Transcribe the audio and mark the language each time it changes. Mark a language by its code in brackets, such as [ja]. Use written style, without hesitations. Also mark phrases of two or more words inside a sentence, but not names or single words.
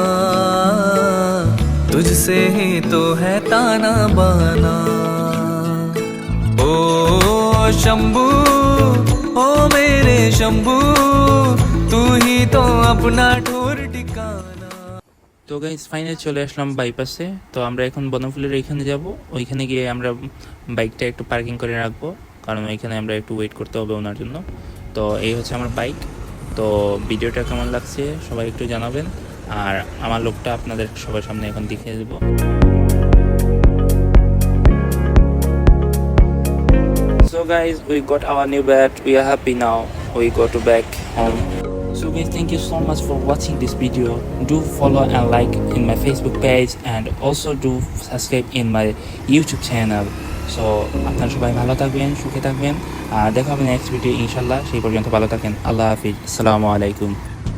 [hi] तुझसे ही तो है ताना बाना। ओ शंभू, ओ मेरे शंभू, तू ही तो अपना ठोर ठिकाना। [bn] তো [en] guys finally [bn] চলে আসলাম বাইপাসে। তো আমরা এখন বনফুলের এইখানে যাব, ওইখানে গিয়ে আমরা বাইকটা একটু পার্কিং করে রাখবো, কারণ ওইখানে আমরা একটু ওয়েট করতে হবে ওনার জন্য। তো এই হচ্ছে আমার বাইক। তো ভিডিওটা কেমন লাগছে সবাই একটু জানাবেন, আর আমার লোকটা আপনাদের সবার সামনে এখন দেখিয়ে দেবো। [en] So guys, we got our new bed. We are happy now. We go to back home. So guys, thank you so much for watching this video. Do follow and like in my Facebook page, and also do subscribe in my YouTube channel. [bn] So আপনারা সবাই ভালো থাকবেন, সুখে থাকবেন, আর দেখা হবে [en] next video [bn] ইনশাল্লাহ। সেই পর্যন্ত ভালো থাকেন। [ar] الله حافظ، السلام عليكم.